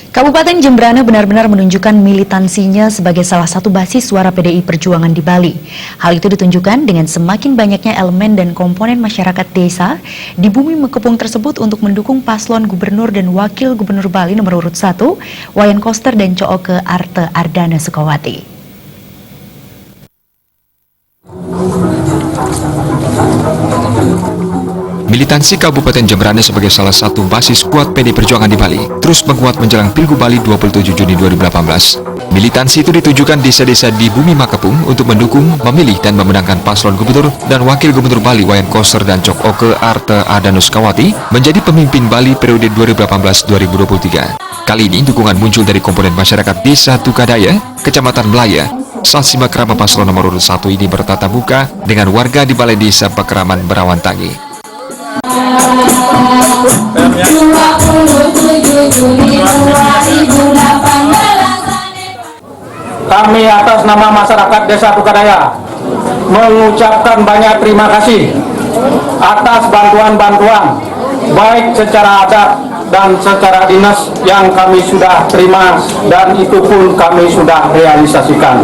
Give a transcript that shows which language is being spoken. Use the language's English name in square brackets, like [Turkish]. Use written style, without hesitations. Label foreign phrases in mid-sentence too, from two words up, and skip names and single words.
[Indonesian] Kabupaten Jembrana benar-benar menunjukkan militansinya sebagai salah satu basis suara PDI Perjuangan di Bali. Hal itu ditunjukkan dengan semakin banyaknya elemen dan komponen masyarakat desa di bumi Mekepung tersebut untuk mendukung paslon gubernur dan wakil gubernur Bali nomor urut 1, Wayan Koster dan Cooke Arte Ardana Sukawati. Militansi Kabupaten Jembrana sebagai salah satu basis kuat PDI Perjuangan di Bali terus menguat menjelang Pilgub Bali 27 Juni 2018. Militansi itu ditujukan desa-desa di bumi Mekepung untuk mendukung, memilih dan memenangkan paslon gubernur dan wakil gubernur Bali Wayan Koster dan Cooke Arte Ardana Sukawati menjadi pemimpin Bali periode 2018-2023. Kali ini dukungan muncul dari komponen masyarakat Desa Tukadaya, Kecamatan Melaya. Saat simak krama paslon nomor urut 1 ini bertatap muka dengan warga di Balai Desa Pekraman Berawan Tangi. Kami atas nama masyarakat Desa Tukadaya mengucapkan banyak terima kasih atas bantuan-bantuan baik secara adat dan secara dinas yang kami sudah terima dan itu pun kami sudah realisasikan.